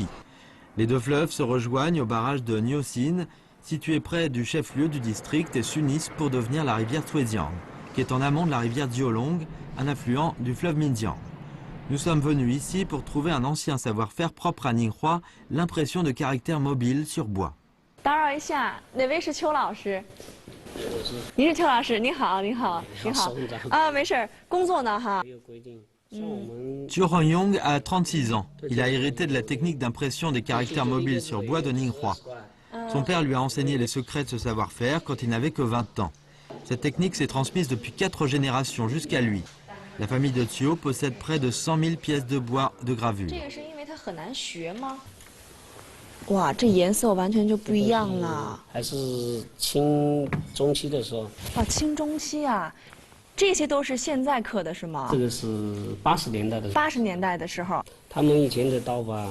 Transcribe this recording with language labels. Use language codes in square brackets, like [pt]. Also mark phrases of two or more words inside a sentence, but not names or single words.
[fr] Les 2 fleuves se rejoignent au barrage de Nyosin, situé près du chef-lieu du district, et s'unissent pour devenir la rivière Zhuejiang, qui est en amont de la rivière Jiolong, un affluent du fleuve Minjiang. Nous sommes venus ici pour trouver un ancien savoir-faire propre à Ninghua, l'impression de caractères mobiles sur bois. [zh] 打扰一下，哪位是邱老师？您是邱老师，你好，你好，你好。啊，没事儿，工作呢哈。 [fr] Chiu Honyong a 36 ans. Il a hérité de la technique d'impression des caractères mobiles sur bois de Ninghua. Son père lui a enseigné les secrets de ce savoir-faire quand il n'avait que 20 ans. Cette technique s'est transmise depuis 4 générations jusqu'à lui. La famille de Chiu possède près de 100 000 pièces de bois de gravure. [zh] 这个是因为它很难学吗？哇，这颜色完全就不一样了。还是清中期的时候。啊，清中期啊，这些都是现在刻的是吗？这个是80年代的。 80年代的时候。他们以前的刀法。